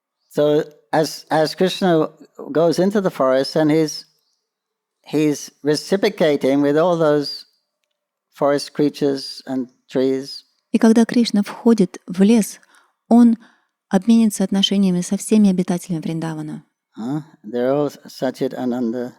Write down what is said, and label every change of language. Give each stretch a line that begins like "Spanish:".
English: So as Krishna goes into the forest and he's reciprocating with all those forest creatures and trees.
Russian: И когда Кришна входит в лес, он обменится отношениями со всеми обитателями Вриндавана.
English: They're all Sachit Ananda.